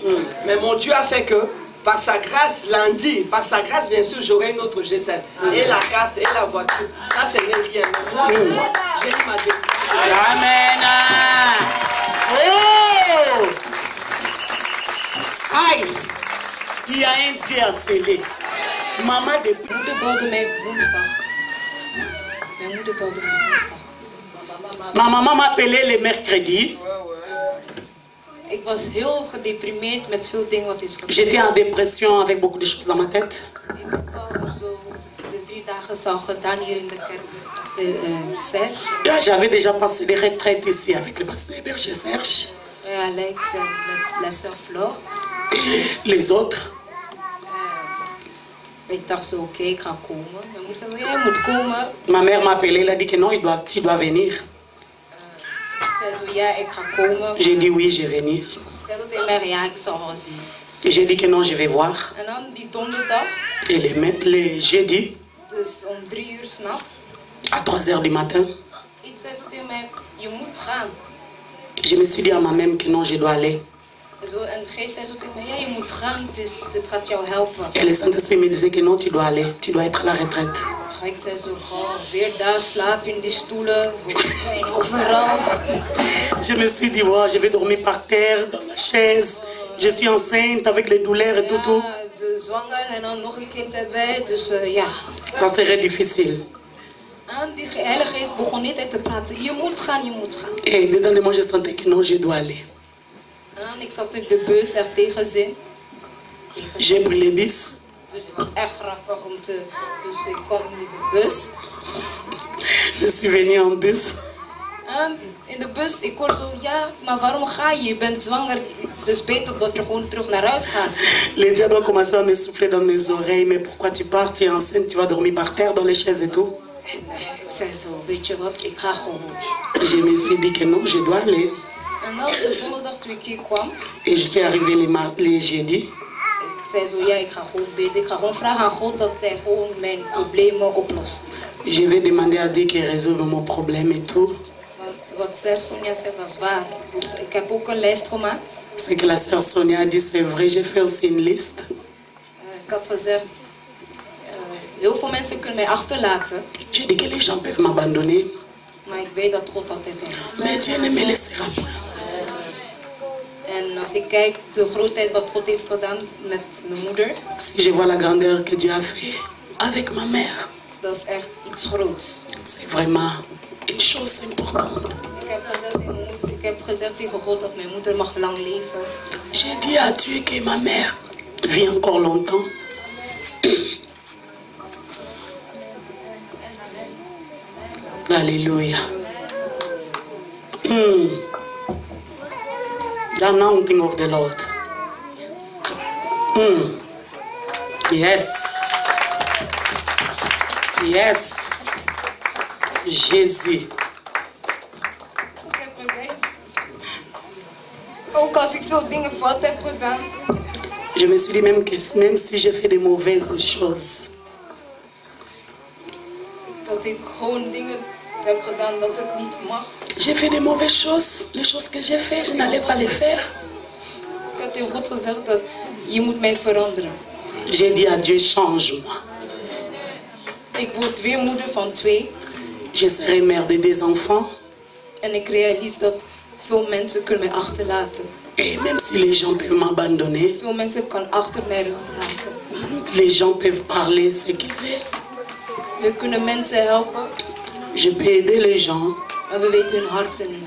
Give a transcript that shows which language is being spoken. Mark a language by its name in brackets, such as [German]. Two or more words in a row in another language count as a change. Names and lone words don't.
[French] Mais mon Dieu a fait que par sa grâce, lundi, par sa grâce, bien sûr, j'aurai une autre GSM. Et la carte, et la voiture. Ça, ce n'est rien. Moi, j'ai eu ma délivrance. Amen. Oh! Aïe! Il y a un Dieu à sceller. Maman de... [Dutch] Mijn moeder belde mij woensdag. Mijn moeder belde mij woensdag. [French] Ma maman m'appelait le mercredi. [Dutch] Ik was heel gedeprimeerd met veel dingen wat is gebeurd. [French] J'étais en dépression avec beaucoup de choses dans ma tête. [Dutch] Ik heb al zo de 3 dagen zo gedaan hier in de kerk met Serge. [French] J'avais déjà passé des retraites ici avec le pasteur berger Serge. Alex [Dutch] en met [French] la sœur Flore. Les autres. [Dutch] Ik dacht zo, oké, ik ga komen. Mijn moeder zei, jij moet komen. [French] Ma mère m'a appelé, elle a dit que non, tu dois venir. [Dutch] Ik zei zo, ja, ik ga komen. [French] J'ai dit oui, je vais venir. [Dutch] Ik zei ook tegen mij, ja, ik zal wel zien. [French] Et j'ai dit que non, je vais voir. [Dutch] En dan die donderdag. [French] Et les jeudis. [Dutch] Dus om 3 uur 's nachts. [French] À 3 heures du matin. [Dutch] Ik zei zo tegen mij, je moet gaan. [French] Je me suis dit à moi-même que non, je dois aller. [Dutch] Zo, en de geest zei zo tegen mij, ja, je moet gaan, dit gaat jou helpen. [French] Et le Saint-Esprit me disait que non, tu dois aller, tu dois être à la retraite. [Dutch] Ik zei zo, oh, weer daar slapen in die stoelen, overal. [French] Je me suis dit, wow, je vais dormir par terre, dans la chaise. Je suis enceinte avec les douleurs et tout. [Dutch] Ja, zwanger en dan nog een kind erbij, dus ja. [French] Ça serait difficile. [Dutch] En die Heilige Geest begon niet uit te praten, je moet gaan, je moet gaan. [French] Et dedans de moi, je sentais que non, je dois aller. [Dutch] En ik zat in de bus er tegenzin. [French] J'ai pris les bus. [Dutch] Dus het was echt grappig om te... Dus ik kwam in de bus. Je suis venu en bus. En in de bus, ik hoor zo, ja, maar waarom ga je? Je bent zwanger, dus beter dat je gewoon terug naar huis gaat. [French] Les diables ont commencé à me souffler dans mes oreilles. Mais pourquoi tu pars? Tu es enceinte, tu vas dormir par terre dans les chaises et tout. [Dutch] Ik zei zo, weet je wat, ik ga gewoon. [French] Je me suis dit que non, je dois aller. [Dutch] En dan de donderdag toen ik hier kwam. [French] Et je suis arrivé les jeudis. [Dutch] Ik zei zo, ja, ik ga gewoon bidden. Ik ga gewoon vragen aan God dat hij gewoon mijn problemen oplost. [French] Je vais demander à Dieu qu'il résolve mon problème et tout. [Dutch] Want wat Sœur Sonia zegt, dat is waar. Ik heb ook een lijst gemaakt. [French] C'est que la sœur Sonia a dit, c'est vrai, j'ai fait aussi une liste. [Dutch] Ik had gezegd, heel veel mensen kunnen mij achterlaten. [French] J'ai dit que les gens peuvent m'abandonner. [Dutch] Maar ik weet dat God altijd er is. [French] Mais Dieu ne me laissera pas. [Dutch] En als ik kijk de grootheid wat God heeft gedaan met mijn moeder. [French] Si je vois la grandeur que Dieu a fait avec ma mère. [Dutch] Dat is echt iets groots. [French] C'est vraiment une chose importante. [Dutch] Ik heb gezegd tegen God dat mijn moeder mag lang leven. [French] J'ai dit à Dieu que ma mère vit encore longtemps. Alléluia. [English] The anointing of the Lord. Yes. Yes. [French] Jésus. [Dutch] Ook als ik veel dingen fout heb gedaan. [French] Je me suis dit même si j'ai fait de mauvaises choses. [Dutch] Dat ik gewoon dingen heb gedaan dat het niet mag. [French] J'ai fait de mauvaises choses. Les choses que j'ai fait, je n'allais pas les faire. [Dutch] Ik heb tegen God gezegd dat je moet mij veranderen. [French] J'ai dit à Dieu, change-moi. [Dutch] Ik word weer moeder van 2. [French] Je serai mère de 2 enfants. [Dutch] En ik realiseer dat veel mensen kunnen mij achterlaten. [French] Et même si les gens peuvent m'abandonner, [Dutch] veel mensen kan achter mijn rug praten. [French] Les gens peuvent parler ce qu'ils veulent. [Dutch] We kunnen mensen helpen. [French] Je peux aider les gens. [Dutch] Maar we weten hun harten niet.